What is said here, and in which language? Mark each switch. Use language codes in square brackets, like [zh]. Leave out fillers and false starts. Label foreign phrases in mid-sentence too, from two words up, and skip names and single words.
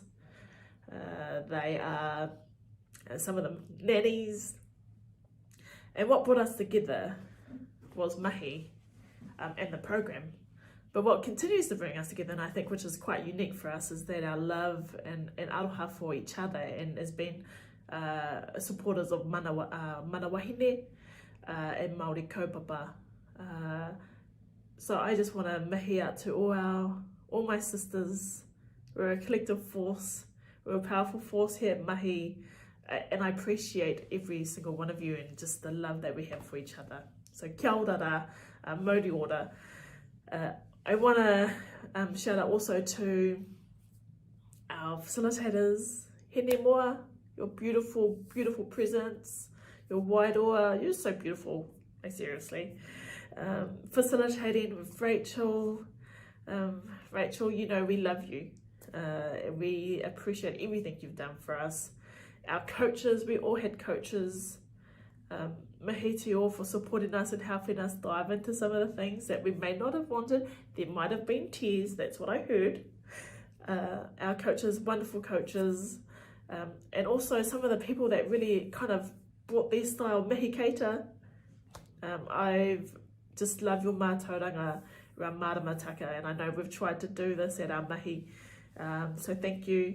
[en] They are some of them nannies. And what brought us together was mahi and the program. But what continues to bring us together, and I think which is quite unique for us, is that our love and aroha for each other, and has been supporters of [mi] mana wahine [en] and Māori kaupapa. So I just want to mihi out to all my sisters. We're a collective force. We're a powerful force here at Mahi, and I appreciate every single one of you and just the love that we have for each other. [mi] So kia ora rā, mauri ora. [en] I want to shout out also to our facilitators, Hene Moa, your beautiful, beautiful presence, your wairoa, you're so beautiful, like seriously. Facilitating with Rachel. Rachel, you know we love you. We appreciate everything you've done for us. Our coaches, we all had coaches. Mahi te o for supporting us and helping us dive into some of the things that we may not have wanted. There might have been tears, that's what I heard. Our coaches, wonderful coaches, and also some of the people that really kind of brought their style, mihi keita. I've just love your mātauranga around maramataka, and I know we've tried to do this at our mahi, so thank you.